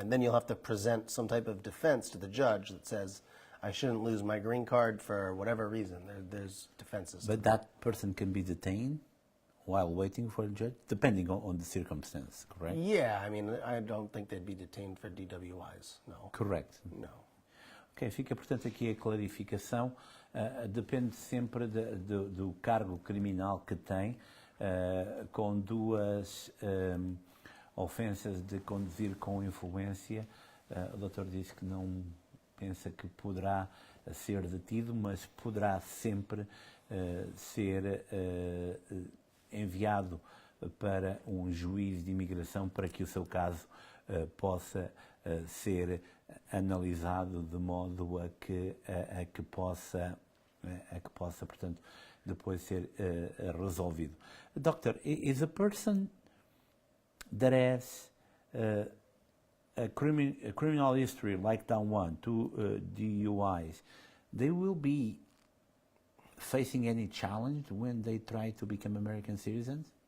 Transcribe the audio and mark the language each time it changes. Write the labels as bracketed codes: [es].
[en] And then you'll have to present some type of defense to the judge that says, I shouldn't lose my green card for whatever reason. There's defenses. But that person can be detained while waiting for a judge, depending on the circumstance, correct? Yeah, I mean, I don't think they'd be detained for DWIs, no. Correct. No. [pt] Ok, fica portanto aqui a clarificação. Depende sempre do cargo criminal que tem, com 2 ofensas de conduzir com influência. O doutor disse que não pensa que poderá ser detido, mas poderá sempre ser enviado para um juiz de imigração para que o seu caso possa ser analisado de modo a que possa, portanto, depois ser resolvido. [en] Doctor, is a person that has a criminal history like that one, two DUIs, they will be facing any challenge when they try to become American citizens?